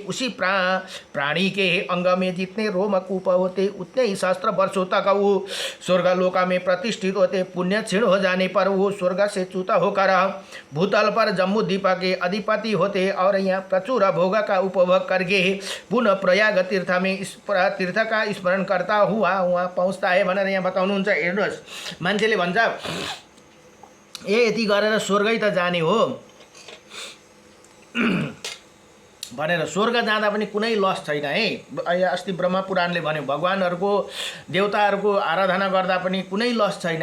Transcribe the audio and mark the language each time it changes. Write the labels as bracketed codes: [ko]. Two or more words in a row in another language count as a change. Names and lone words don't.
[hi] उसी प्राणी के अंग में जितने रोमकूप होते उतने ही सहस्त्र वर्षों तक वो स्वर्गलोक में प्रतिष्ठित होते। पुण्य क्षीण हो जाने पर वो स्वर्ग से च्युत होकर भूतल पर जम्बूद्वीप के अधिपति होते और यहाँ प्रचुर भोग का उपभोग करके पुनः प्रयाग तीर्थ में तीर्थ का स्मरण करता हुआ वहाँ पहुँचता है [ne] भनेर यहाँ बताउनुहुन्छ। हेर्नुहोस्, मान्छेले भन्छ यति गरेर स्वर्गै त जाने हो भनेर। स्वर्ग जाँदा पनि कुनै लस छैन है। अस्ति ब्रह्म पुराणले भन्यो भगवानहरूको देवताहरूको आराधना गर्दा पनि कुनै लस छैन।